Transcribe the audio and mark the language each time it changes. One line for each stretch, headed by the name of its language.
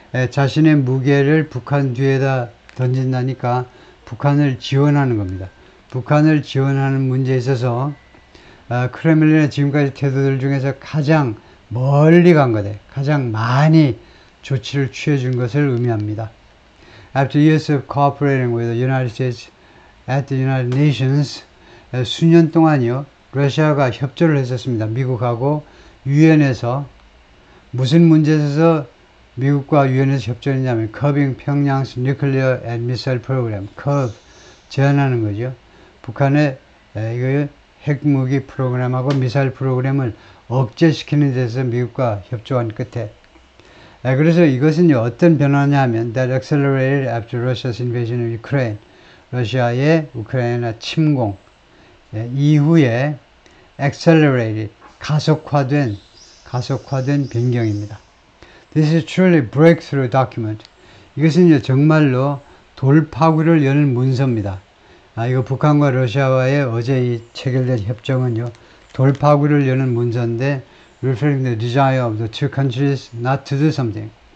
Korean: 자신의 무게를 북한 뒤에다 던진다니까 북한을 지원하는 겁니다. 북한을 지원하는 문제에 있어서 크렘린의 지금까지 태도들 중에서 가장 멀리 간 거다. 가장 많이 조치를 취해준 것을 의미합니다.
English: After years of cooperating with the United States at the United Nations,
Korean: 수년 동안이요, 러시아가 협조를 했었습니다. 미국하고 유엔에서 무슨 문제에서 미국과 유엔에서 협조했냐면
English: Curbing Pyongyang's Nuclear and Missile Program,
Korean: curb, 제한하는 거죠. 북한의 핵무기 프로그램하고 미사일 프로그램을 억제시키는 데서 미국과 협조한 끝에, 그래서 이것은요, 어떤 변화냐 하면
English: that accelerated after Russia's invasion of Ukraine,
Korean: 러시아의 우크라이나 침공 이후에 accelerated, 가속화된 변경입니다.
English: This is truly breakthrough document.
Korean: 이것은 정말로 돌파구를 여는 문서입니다. 이거 북한과 러시아와의 어제 이 체결된 협정은요, 돌파구를 여는 문서인데,
English: reflecting the desire of the two countries not to do something.